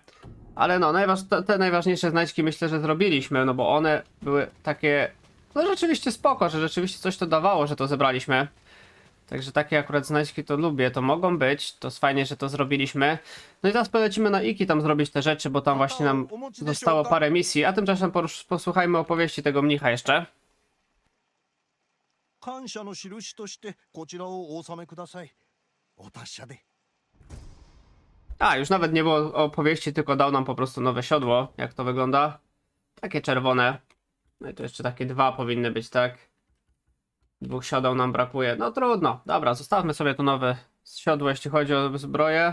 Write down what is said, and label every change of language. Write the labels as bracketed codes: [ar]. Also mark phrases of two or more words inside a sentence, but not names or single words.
[pl] Ale no, te najważniejsze znajdźki myślę, że zrobiliśmy, no bo one były takie, no rzeczywiście spoko, że rzeczywiście coś to dawało, że to zebraliśmy. Także takie akurat znajdźki to lubię, to mogą być, to jest fajnie, że to zrobiliśmy. No i teraz polecimy na Iki tam zrobić te rzeczy, bo tam właśnie nam zostało parę misji, a tymczasem posłuchajmy opowieści tego mnicha jeszcze. [ja] 感謝の印としてこちらをお納めください。お達者で。 [pl] A, już nawet nie było opowieści, tylko dał nam po prostu nowe siodło, jak to wygląda. Takie czerwone. No i to jeszcze takie dwa powinny być, tak? Dwóch siodeł nam brakuje. No trudno. Dobra, zostawmy sobie to nowe siodło, jeśli chodzi o zbroję.